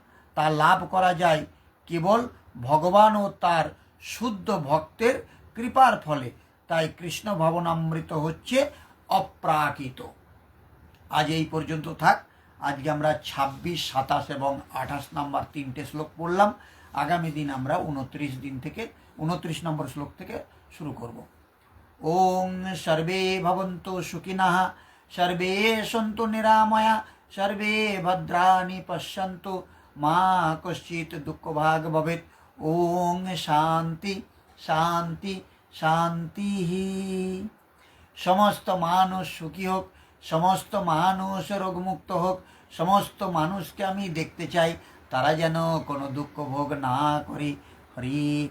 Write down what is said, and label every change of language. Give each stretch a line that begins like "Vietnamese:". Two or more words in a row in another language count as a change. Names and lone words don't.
Bangla: তা লাভ করা যায় কেবল ভগবান ও তার শুদ্ধ ভক্তের কৃপার ফলে। তাই কৃষ্ণ ভাবনামৃত হচ্ছে অপ্রাকৃত। আজ এই পর্যন্ত থাক। আজকে আমরা 26, 27 এবং 28 নম্বর 3টে শ্লোক পড়লাম। আগামী দিন আমরা 29 নম্বর শ্লোক থেকে শুরু করব।
Sanskrit: ওং সর্বে ভবন্তু সুখিনঃ, সর্বে সন্তু নিরাময়া, সর্বে ভদ্রাণি পশ্যন্তু, মা কশ্চিৎ দুঃখভাগ ভবেৎ। ওং শান্তি শান্তি শান্তি।
Bangla: সমস্ত মানুষ সুখী হোক, সমস্ত মানুষ রোগমুক্ত হোক। সমস্ত মানুষকে আমি দেখতে চাই তারা যেন কোনো দুঃখ ভোগ না করে।